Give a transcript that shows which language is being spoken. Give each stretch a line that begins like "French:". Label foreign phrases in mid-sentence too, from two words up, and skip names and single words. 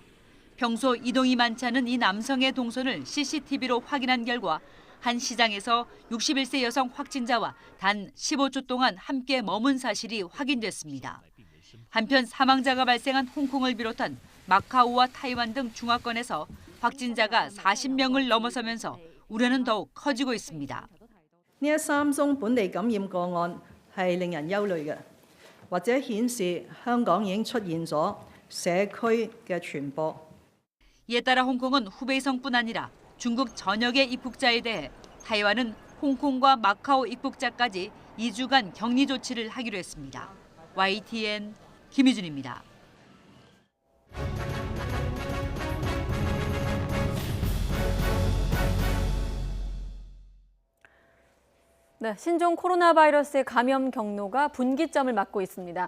Korean: 평소 이동이 많지 않은 이 남성의 동선을 CCTV로 확인한 결과 한 시장에서 61세 여성 확진자와 단 15초 동안 함께 머문 사실이 확인됐습니다. 한편 사망자가 발생한 홍콩을 비롯한 마카오와 타이완 등 중화권에서 확진자가 40명을 넘어서면서 우려는 더욱 커지고 있습니다.
Cantonese: 呢3宗本地感染個案係令人憂慮嘅，或者顯示香港已經出現咗社區嘅傳播。
Korean: 이에 따라 홍콩은 후베이성뿐 아니라 중국 전역의 입국자에 대해 타이완은 홍콩과 마카오 입국자까지 2주간 격리 조치를 하기로 했습니다. YTN 김희준입니다. 네, 신종 코로나 바이러스의 감염 경로가 분기점을 맞고 있습니다.